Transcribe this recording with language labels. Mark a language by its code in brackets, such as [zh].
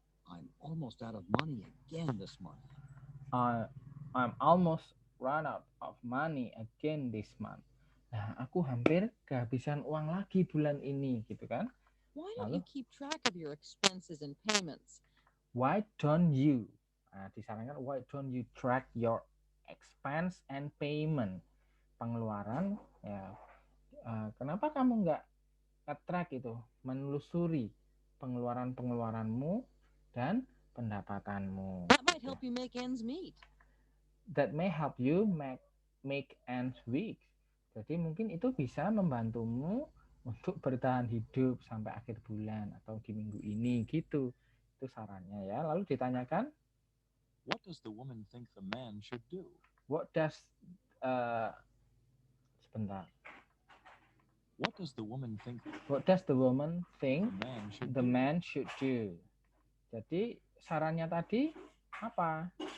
[en] I'm almost out of money again this month. I'm almost run out of money again this month. [id] Nah, aku hampir kehabisan uang lagi bulan ini, gitu kan? [en] Why don't you keep track of your expenses and payments? Why don't you? Nah, disarankan why don't you track your expense and payment? [id] Pengeluaran, ya. Kenapa kamu nggak nge-track itu, menelusuri pengeluaran-pengeluaranmu dan pendapatanmu? [en] That might help you make ends meet. That may help you make ends meet. [id] Jadi mungkin itu bisa membantumu untuk bertahan hidup sampai akhir bulan atau di minggu ini gitu. Itu sarannya ya. Lalu ditanyakan, [en] What does the woman think the man should do? what does [id] sebentar. [en] What does the woman think What does the woman think the man should the man should do? [id] Jadi sarannya tadi apa?